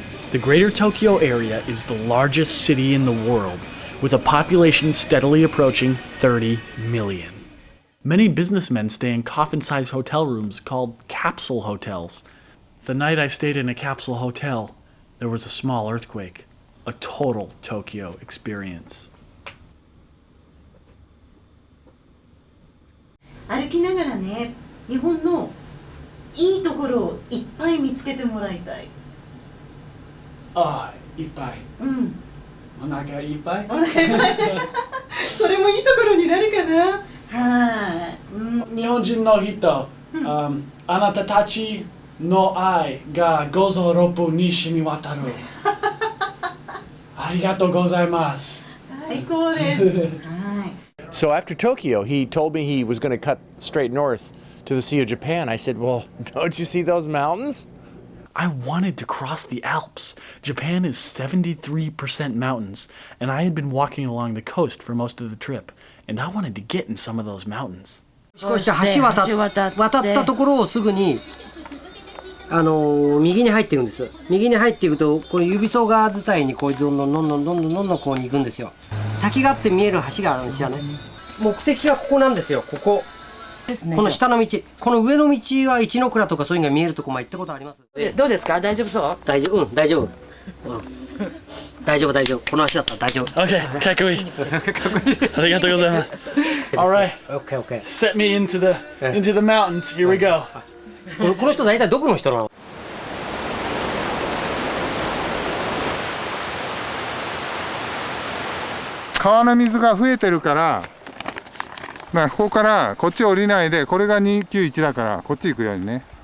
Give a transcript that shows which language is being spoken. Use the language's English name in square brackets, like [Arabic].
[English] The Greater Tokyo area is the largest city in the world, with a population steadily approaching 30 million. Many businessmen stay in coffin-sized hotel rooms called capsule hotels. The night I stayed in a capsule hotel, there was a small earthquake. A total Tokyo experience. [Japanese] 歩きながらね、日本のいいところをいっぱい見つけてもらいたい。ああ、いっぱい。うん。お腹いっぱい。お腹いっぱい。それもいいところになるかな。はい。日本人の人、 Anata tachi no ai ga gozo roppu ni shimiwataru. Arigatou gozaimasu. 最高です。はい。 [English] So after Tokyo, he told me he was going to cut straight north to the Sea of Japan. I said, well, don't you see those mountains? I wanted to cross the Alps. Japan is 73% mountains, and I had been walking along the coast for most of the trip, and I wanted to get in some of those mountains. [Japanese] こうして橋渡ったところをすぐに右に入っていくんです。右に入っていくとこれ指曽川伝いにこうどんどんこうに行くんですよ。滝があって見える橋があるんですよね。目的はここなんですよ。ここ。この下の道、この上の道は一ノ倉とかそういうのが見えるとこまで行ったことあります。どうですか？大丈夫そう？大丈夫、大丈夫。大丈夫。この足だったら大丈夫。 Okay, かっこいい。ありがとうございます。 [English] All right. Okay. Set me into the mountains. Here we go. [Japanese] この人大体どこの人なの？川の水が増えてるから、ここからこっち降りないで、これが291だからこっち行くようにね。